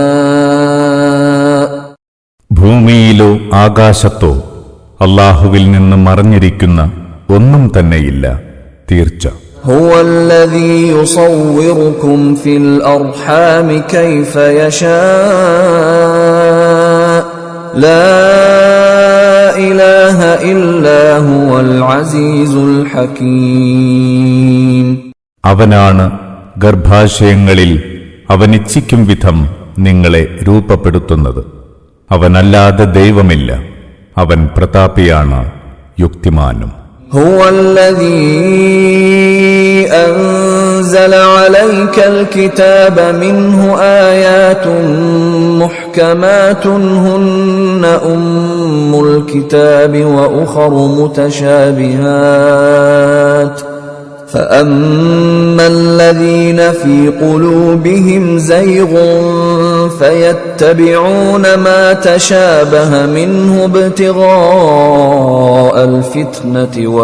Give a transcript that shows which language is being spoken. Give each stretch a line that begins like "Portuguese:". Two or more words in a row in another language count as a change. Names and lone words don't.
Malayalam: ഭൂമിയിലോ ആകാശത്തോ അല്ലാഹുവിൽ നിന്ന് മറഞ്ഞിരിക്കുന്ന ഒന്നും തന്നെയില്ല, തീർച്ച.
Arabic: هو الذي يصوركم في الأرحام كيف يشاء لا إله إلا هو العزيز الحكيم.
Malayalam: അവനാണ് ഗർഭാശയങ്ങളിൽ അവനിച്ഛിക്കും വിധം നിങ്ങളെ രൂപപ്പെടുത്തുന്നത്. അവനല്ലാതെ ദൈവമില്ല. അവൻ പ്രതാപിയാണ്, യുക്തിമാനും.
Arabic: هو الذي أنزل عليك الكتاب منه آيات محكمات هن أم الكتاب وأخر متشابهات فأما الذين في قلوبهم زيغ فيتبعون ما تشابه منه ابتغاء الفتنة